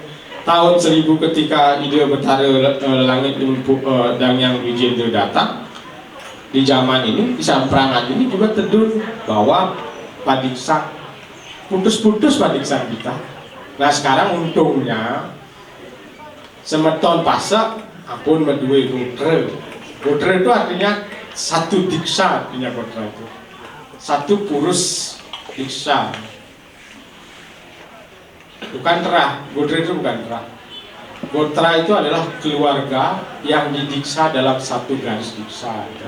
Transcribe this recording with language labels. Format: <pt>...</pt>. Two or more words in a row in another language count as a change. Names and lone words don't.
<id>Tahun 1000 ketika ide Betara Langit dan yang Wijendra datang di zaman ini, di Samprangan ini juga tedun bahwa padiksan putus-putus padiksan kita. Nah sekarang untungnya</id> <ban>semeton pasak ampun medue gotre.</ban> <id>Gotre itu artinya satu diksa, artinya gotre itu satu purus diksa, bukan terah. Gotre itu bukan terah. Gotra itu adalah keluarga yang didiksa dalam satu garis diksa.</id>